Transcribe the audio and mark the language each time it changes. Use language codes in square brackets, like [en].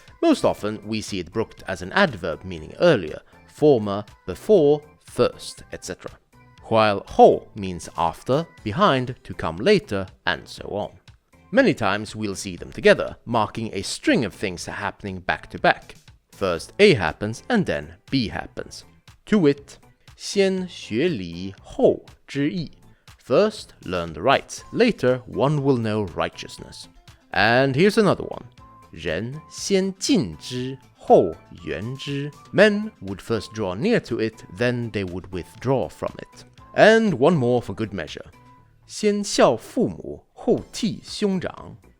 [en] Most often, we see it brooked as an adverb meaning earlier, former, before, first, etc. While 后 means after, behind, to come later, and so on. Many times we'll see them together, marking a string of things happening back to back. First A happens and then B happens. To wit, [zh] 先学礼后知义. [en] First, learn the rights. Later, one will know righteousness. And here's another one. [zh] 人先近之后远之. [en] Men would first draw near to it, then they would withdraw from it. And one more for good measure. [zh] 先孝父母后悌兄长.